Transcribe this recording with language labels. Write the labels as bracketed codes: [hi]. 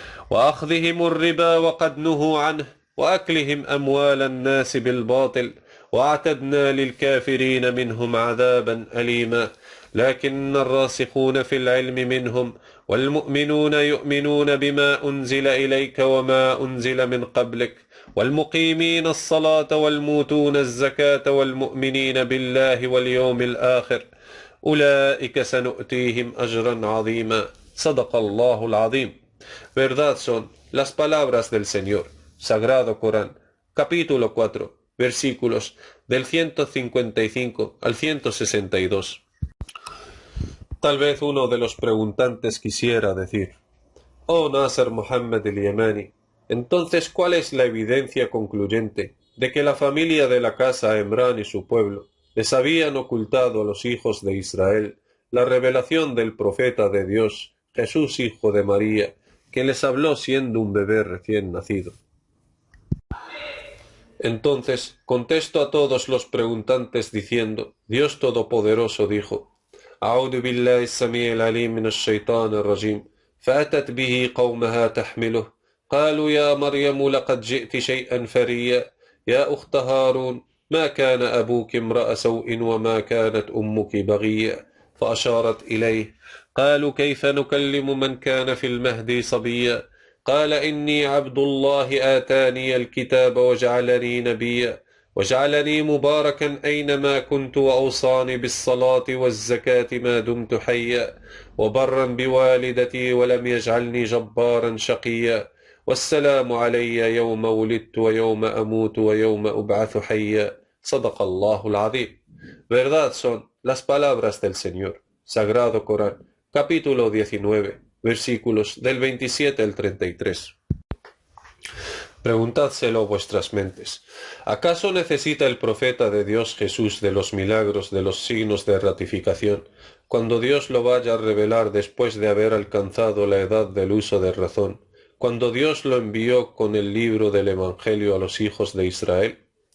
[ar] وأخذهم الربا وقد نهوا عنه وأكلهم أموال الناس بالباطل واعتدنا للكافرين منهم عذابا أليما لكن الراسخون في العلم منهم والمؤمنون يؤمنون بما أنزل إليك وما أنزل من قبلك والمقيمين الصلاة والموتون الزكاة والمؤمنين بالله واليوم الآخر أولئك سنؤتيهم أجرا عظيما صدق الله العظيم. [es] Verdad son las palabras del Señor. Sagrado Corán, capítulo 4, versículos del 155 al 162. Tal vez uno de los preguntantes quisiera decir, oh Nasser Mohammed el-Yamani, entonces ¿cuál es la evidencia concluyente de que la familia de la casa Emrán y su pueblo les habían ocultado a los hijos de Israel la revelación del profeta de Dios, Jesús hijo de María, que les habló siendo un bebé recién nacido? Entonces contesto a todos los preguntantes diciendo, Dios Todopoderoso dijo, [ar] أعوذ بالله السميع العليم من الشيطان الرجيم فأتت به قومها تحمله قالوا يا مريم لقد جئت شيئا فريا يا أخت هارون ما كان أبوك امرأ سوء وما كانت أمك بغيا فأشارت إليه قالوا كيف نكلم من كان في المهد صبيا قال إني عبد الله آتاني الكتاب وجعلني نبيا وجعلني مباركا أينما كنت وأوصاني بالصلاة والزكاة ما دمت حيا وبرا بوالدتي ولم يجعلني جبارا شقيا والسلام علي يوم ولدت ويوم أموت ويوم أبعث حيا صدق الله العظيم. [es] Verdad son las palabras del Señor. Sagrado Corán, capítulo 19, versículos del 27 al 33. Preguntádselo vuestras mentes. ¿Acaso necesita el profeta de Dios Jesús de los milagros, de los signos de ratificación, cuando Dios lo vaya a revelar después de haber alcanzado la edad del uso de razón, cuando Dios lo envió con el libro del Evangelio a los hijos de Israel?